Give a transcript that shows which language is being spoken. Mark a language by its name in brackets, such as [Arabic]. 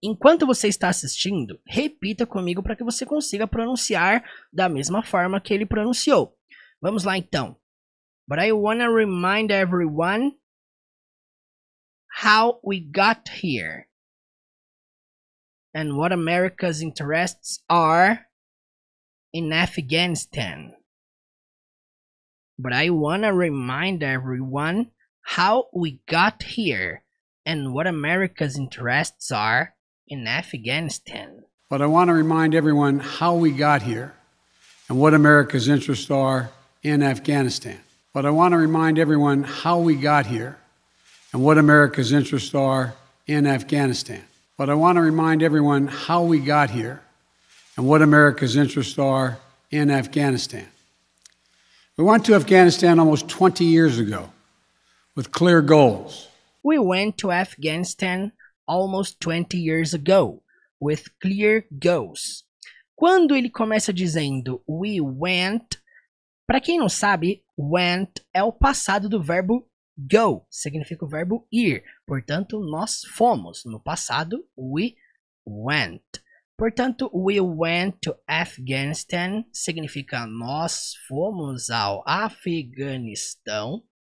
[Portuguese] Enquanto você está assistindo, repita comigo para que você consiga pronunciar da mesma forma que ele pronunciou. Vamos lá então. [English] But I wanna remind everyone how we got here and what America's interests are in Afghanistan. But I wanna remind everyone how we got here and what America's interests are in Afghanistan. But I want to remind everyone how we got here and what America's interests are in Afghanistan. But I want to remind everyone how we got here and what America's interests are in Afghanistan. But I want to remind everyone how we got here and what America's interests are in Afghanistan. We went to Afghanistan almost 20 years ago with clear goals. We went to Afghanistan almost 20 years ago with clear goals. [Portuguese] Quando ele começa dizendo [English] we went, [Portuguese] para quem não sabe, went é o passado do verbo Go significa o verbo ir. Portanto, nós fomos. No passado, [English] we went. [Portuguese] Portanto, [English] we went to Afghanistan [Portuguese] significa nós fomos ao Afeganistão.